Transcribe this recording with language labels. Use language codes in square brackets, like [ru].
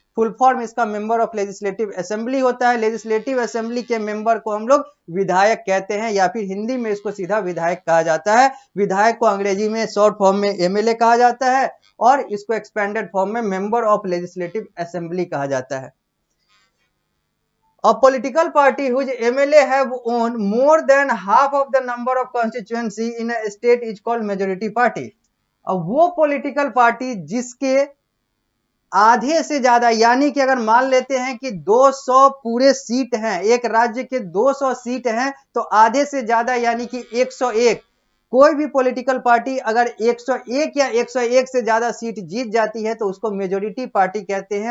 [hi] Full form इसका member of legislative assembly होता है। लेजिस्लेटिव असेंबली के मेंबर को हम लोग विधायक कहते हैं, या फिर हिंदी में इसको सीधा विधायक कहा जाता है। विधायक को अंग्रेजी में शॉर्ट फॉर्म में एमएलए कहा जाता है और इसको एक्सपेंडेड फॉर्म में मेंबर ऑफ लेजिस्लेटिव असेंबली कहा जाता है। [en] A political party whose MLA have won more than half of the number of constituency in a state is called majority party। [hi] अब वो पॉलिटिकल पार्टी जिसके आधे से ज्यादा, यानी कि अगर मान लेते हैं कि 200 पूरे सीट हैं, एक राज्य के 200 सीट हैं, तो आधे से ज्यादा यानी कि 101, कोई भी पॉलिटिकल पार्टी अगर 101 या 101 से ज्यादा सीट जीत जाती है तो उसको मेजोरिटी पार्टी कहते हैं।